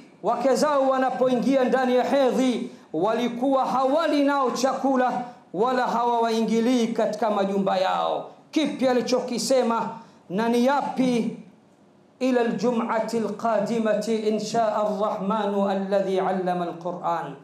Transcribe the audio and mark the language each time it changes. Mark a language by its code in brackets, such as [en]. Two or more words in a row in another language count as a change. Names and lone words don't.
[sw] Wake zao wanapoingia ndani ya hedhi walikuwa hawali nao chakula wala hawawaingilii katika majumba yao. Kipi alichokisema na ni yapi? [ar] إلى الجمعة القادمة إن شاء الرحمن الذي علم القرآن.